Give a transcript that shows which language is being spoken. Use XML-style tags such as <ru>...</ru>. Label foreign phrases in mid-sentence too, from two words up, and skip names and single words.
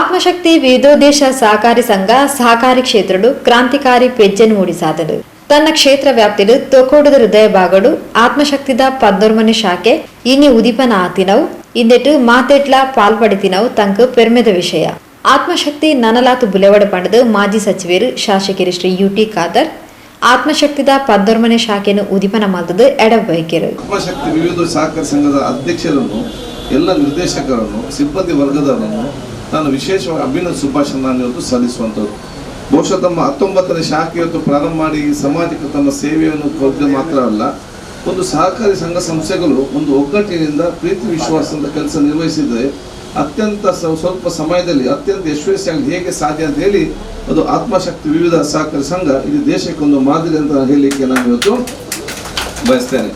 <tcy>ಆತ್ಮಶಕ್ತಿ ವಿವಿಧೋದ್ದೇಶ ಸಹಕಾರಿ ಸಂಘ ಸಹಕಾರಿ ಕ್ಷೇತ್ರಡು ಕ್ರಾಂತಿಕಾರಿ ಪೆಜ್ಜೆನ್ ಮೂಡಿಸಾದಡು ತನ್ನ ಕ್ಷೇತ್ರ ವ್ಯಾಪ್ತಿಡು ತೊಕೋಡದ ಹೃದಯ ಬಾಗಡು ಆತ್ಮಶಕ್ತಿದ 14ನೇ ಶಾಖೆ ಇನಿ ಉದಿಪನ ಆತಿನವು ಇಂದೆಟ್ಟು ಮಾತೆಟ್ಲ ಪಾಲ್ಪಡಿತಿನವು ತಂಕ ಪೆರ್ಮೆದ ವಿಷಯ ಆತ್ಮಶಕ್ತಿ ನನಲಾತು ಬುಲೆವಡ ಪಂಡದು ಮಾಜಿ ಸಚಿವರು ಶಾಸಕರು ಶ್ರೀ ಯುಟಿ ಖಾದರ್ ಆತ್ಮಶಕ್ತಿದ 14ನೇ ಶಾಖೆಯನ್ನು ಉದಿಪನ ಮಾಡಿದ ಎಡಬೈಕೆರು</tcy> <kn>ಆತ್ಮಶಕ್ತಿ ವಿವಿಧ ಸಹಕಾರಿ ಸಂಘದ ಅಧ್ಯಕ್ಷರನ್ನು ಎಲ್ಲ ನಿರ್ದೇಶಕರನ್ನು ಸಿಬ್ಬಂದಿ ವರ್ಗದವರನ್ನು ನಾನು ವಿಶೇಷವಾಗಿ ಅಭಿನಂದನೆ ಶುಭಾಶಯಗಳನ್ನು ಇವತ್ತು ಸಲ್ಲಿಸುವಂಥದ್ದು. ಬಹುಶಃ ತಮ್ಮ 19ನೇ ಶಾಖೆ ಇವತ್ತು ಪ್ರಾರಂಭ ಮಾಡಿ ಸಮಾಜಕ್ಕೆ ತಮ್ಮ ಸೇವೆಯನ್ನು ಕೊಡದೆ ಮಾತ್ರ ಅಲ್ಲ, ಒಂದು ಸಹಕಾರಿ ಸಂಘ ಸಂಸ್ಥೆಗಳು ಒಂದು ಒಗ್ಗಟ್ಟಿನಿಂದ ಪ್ರೀತಿ ವಿಶ್ವಾಸದಿಂದ ಕೆಲಸ ನಿರ್ವಹಿಸಿದರೆ ಅತ್ಯಂತ ಸ್ವಲ್ಪ ಸಮಯದಲ್ಲಿ ಅತ್ಯಂತ ಯಶಸ್ವಿಯಾಗಿ ಹೇಗೆ ಸಾಧ್ಯ ಅಂತ ಹೇಳಿ ಅದು ಆತ್ಮಶಕ್ತಿ ವಿವಿಧ ಸಹಕಾರಿ ಸಂಘ ಇದು ದೇಶಕ್ಕೊಂದು ಮಾದರಿ ಅಂತ ಹೇಳಲಿಕ್ಕೆ ನಾನು ಇವತ್ತು ಬಯಸ್ತೇನೆ.</kn>